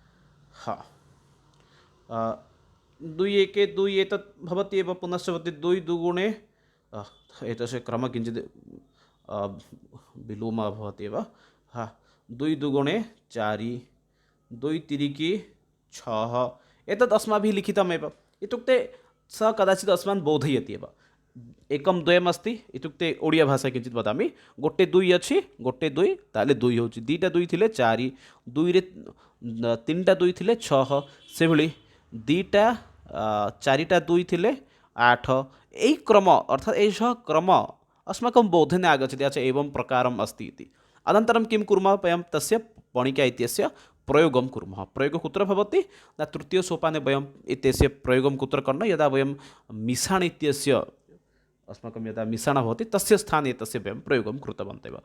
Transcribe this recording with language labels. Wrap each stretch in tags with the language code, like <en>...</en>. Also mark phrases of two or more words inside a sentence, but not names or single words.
<sa>2 1 2 एतत् भवति एव, पुनश्च भवति 2 2 एतस्य क्रमः किञ्चित् विलोमः भवति एव। 2 2 4 2 3 6 एतत् अस्माभिः लिखितमेव, इत्युक्ते सः कदाचित् अस्मान् बोधयति एव। एकं द्वयम् अस्ति, इत्युक्ते ओडिया भाषा किञ्चित् वदामि,</sa> <or>ଗୋଟେ 2 ଅଛି, ଗୋଟେ 2 ତାଲେ 2 ହେଉଛି, 2ଟା 2 ଥିଲେ 4, 2 ରେ 3ଟା 2 ଥିଲେ 6, ସେଭଳି 2ଟା 4ଟା 2 ଥିଲେ 8। ଏଇ କ୍ରମ</or> <sa>अर्थात् एषः क्रम अस्माकं बोधने आगच्छति, अच्छा एवं प्रकारम् अस्ति इति। अनन्तरं किं कुर्मः? वयं तस्य पणिक्या इत्यस्य प्रयोगं कुर्मः। प्रयोगः कुत्र भवति? न तृतीयसोपाने वयम् एतस्य प्रयोगं कुत्र करणीयं? यदा वयं मिसाण इत्यस्य अस्माकं यदा मिसाण भवति तस्य स्थाने तस्य वयं प्रयोगं कृतवन्तः एव।</sa>